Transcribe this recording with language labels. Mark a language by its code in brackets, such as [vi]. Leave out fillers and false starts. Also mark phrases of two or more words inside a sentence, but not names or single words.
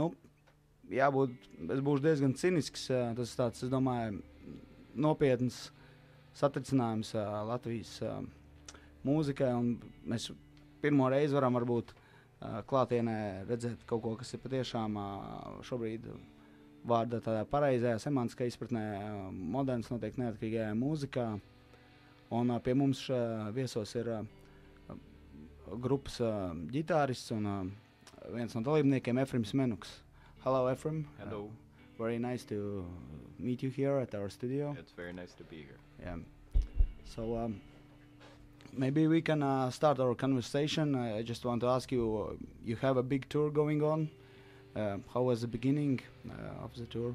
[lv] es būšu diezgan cinisks, tas tāds, es domāju, nopietns satricinājums Latvijas mūzikai, un mēs pirmo reizi varam varbūt klātienē redzēt kaut ko, kas ir patiešām šobrīd vārda tādā pareizajā semantiskā izpratnē moderns, noteikti neatkarīgajā mūzikā. Un pie mums viesos ir grupas ģitārists un viens no dalībniekiem Efrims Menuks. [en] Hello, Efrim. Hello. Very nice to meet you here at our studio. It's very nice to be here. Yeah. So maybe we can start our conversation. I just want to ask you, you have a big tour going on. How was the beginning of the tour?